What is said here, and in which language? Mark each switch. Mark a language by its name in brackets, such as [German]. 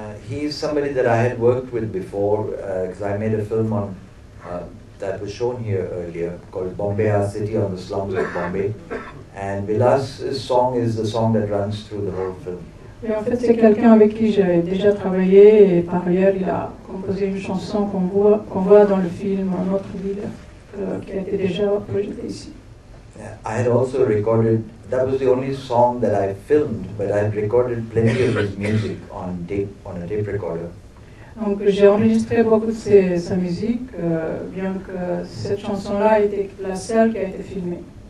[English] He's somebody that I had worked with before because I made a film on that was shown here earlier called Bombay, Our City on the Slums of Bombay. And Vilas's song is the song that runs through the whole film. [French] Et en fait, c'est quelqu'un avec qui j'ai déjà travaillé et par ailleurs, il a composé une chanson qu'on voit dans le film Notre ville, qui a été déjà projetée ici. [English] I had also recorded, that was the only song that I filmed, but I had recorded plenty of his music on a tape recorder. [French] Donc j'ai enregistré beaucoup de sa musique, bien que cette chanson-là était la seule qui a été filmée.